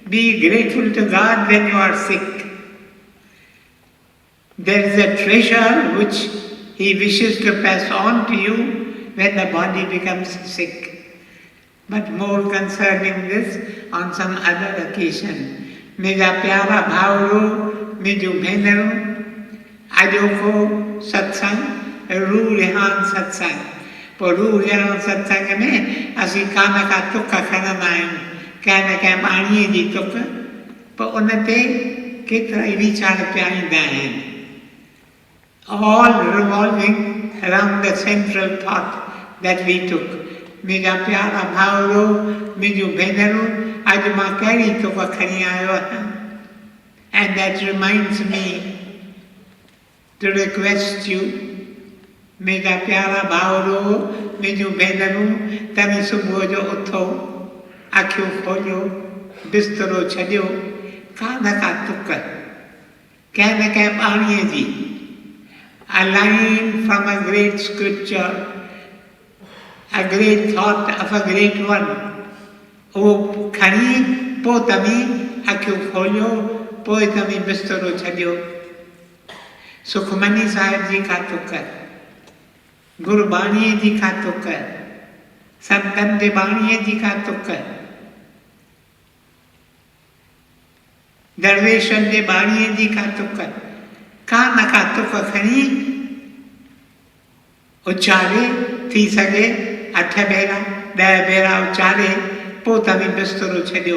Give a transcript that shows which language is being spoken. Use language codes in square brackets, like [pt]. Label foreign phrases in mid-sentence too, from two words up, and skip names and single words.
[en] Be grateful to God when you are sick. There is a treasure which He wishes to pass on to you when the body becomes sick. But more concerning this on some other occasion. [sd] मेरा प्यारा भावरो, मुंहिंजो भेनरो, अॼोको सत्संग रूह रिहान सत्संग। पोइ रूह रिहान सत्संग में असीं का न का तुक खणंदा आहियूं, कंहिं न कंहिं बाणीअ जी तुक, पोइ उन ते केतिरा ई वीचार पिया ईंदा आहिनि। [en] All revolving around the central thought that we took. [sd] मुंहिंजा प्यारा भाउरो, मुंहिंजो भेनरूं, अॼु मां कहिड़ी तुक खणी आयो आहियां? [en] And that reminds me to request you, [sd] मुंहिंजा प्यारा भाउरो, मुंहिंजो भेनरूं, तव्हां सुबुह जो उथो, अखियूं खोलियो, बिस्तरो छॾियो, का न का तुक, कंहिं न कंहिं बाणीअ जी, [en] a line from a great scripture, a great thought of a great one. [sd] उहो खणी पोइ तव्हीं अखियूं खोलियो, पोइ तव्हीं बिस्तरो छॾियो। सुखमनी साहिब जी का तुक, गुरबाणीअ जी का तुक, संतनि जे बाणीअ जी का तुक, दरवेशनि जे बाणीअ जी का तुक, का न का तुक खणी उचारे, थी सघे 8 भेरा 10 भेरा उचारे, पोइ तव्हीं बिस्तरो छॾियो।